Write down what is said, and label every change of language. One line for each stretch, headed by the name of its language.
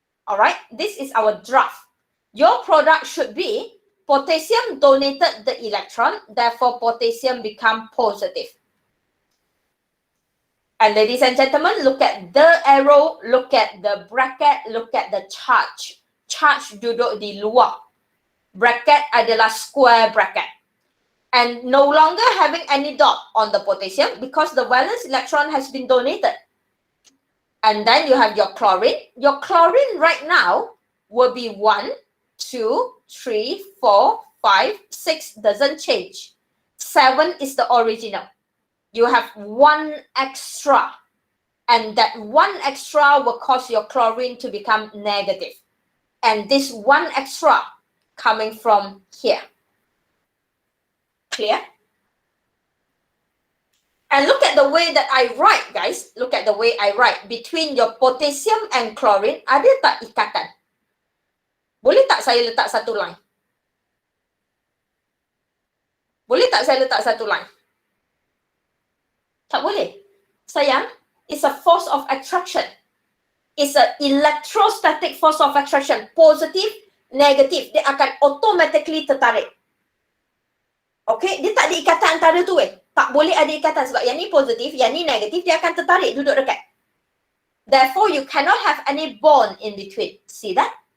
English: Alright, this is our draft. Your product should be potassium donated the electron, therefore potassium become positive. And ladies and gentlemen, look at the arrow, look at the bracket, look at the charge.
Malay: Charge duduk di luar. Bracket adalah square bracket.
English: And no longer having any dot on the potassium because the valence electron has been donated. And then you have your chlorine. Your chlorine right now will be 1, 2, 3, 4, 5, 6, doesn't change. 7 is the original. You have 1 extra. And that 1 extra will cause your chlorine to become negative. And this 1 extra coming from here. Clear? And look at the way that I write, guys. Look at the way I write. Between your potassium and chlorine,
Malay: ada tak ikatan? Boleh tak saya letak satu line? Boleh tak saya letak satu line? Tak boleh.
English: Sayang, it's a force of attraction. It's an electrostatic force of attraction.
Malay: Positif, negatif. Dia akan automatically tertarik. Okay, dia tak ada ikatan antara tu Tak boleh ada ikatan sebab yang ni positif, yang ni negatif, dia akan tertarik duduk dekat.
English: Therefore, you cannot have any bond in between. See that?